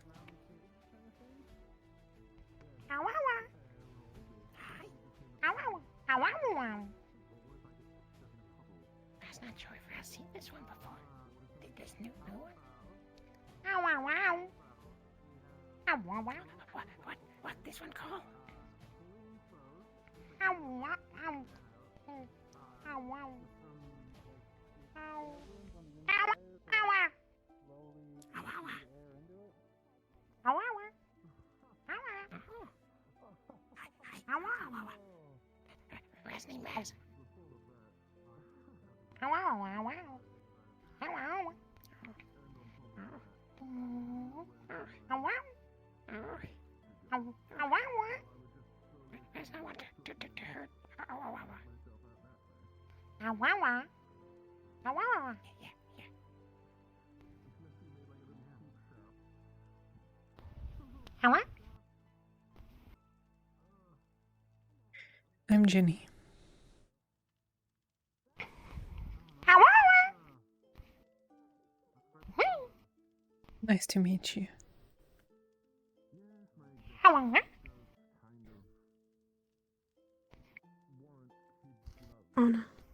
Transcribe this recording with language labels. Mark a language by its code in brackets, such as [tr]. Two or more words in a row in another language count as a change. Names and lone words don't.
[en] Hi. I've seen this one before. This new one. Ow, wow, wow. Ow, wow, wow. What this one called? Ow, wow, ow. Ow, wow. Ow. Ow, ow, ow. Ow, ow, ow. Ow, ow, ow. Ow, ow, ow. Where's the name? Ow, ow, ow, ow. Ow, ow. Ow, ow. Ow, ow. Ow, ow, ow. There's no one to hurt. Ow, ow, ow. Ow, ow, ow. Ow, ow, ow. Yeah. Ow, ow. I'm Ginny. Ow, ow, ow. Nice to meet you. Ow, ow, ow. Anna.